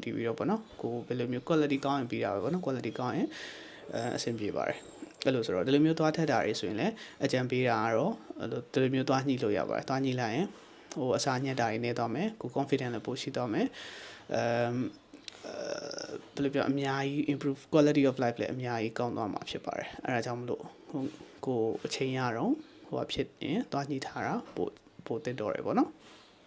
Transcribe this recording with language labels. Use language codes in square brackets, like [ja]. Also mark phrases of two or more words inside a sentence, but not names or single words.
[my] ည်ပြီးတော့ပေါ့နော်ကိုဘယ်လိုမျိုး quality ကောင်းရင်ပြီးတာပဲပေါ့နော် quality ကောင်းရင်အဆင်ပြေပါတယ်အဲ့လိုဆိုတော့ဒီလိုမျိုးသွားထက်တာတွေဆိုရင်လည်းအကြံပေးတာကတော့ဒီလိုမျိုးသွားညှိလို့ရပါတယ်သွားညှိလိုက်ရင်ဟိုအစာညက်တာတွေနေသွားမယ်ကို confident လည်းပို့ရှိသွားမယ်ဘယ်လိုပြောအများကြီး [en] improve quality of life [my] လည်းအများကြီးကောင်းသွားမှာဖြစ်ပါတယ်အဲဒါကြောင့်မလို့ကိုအချိန်ရတော့ဟိုဖြစ်ရင်သွားညှိထားတာပို့တင်တော်ရယ်ပေါ့နော်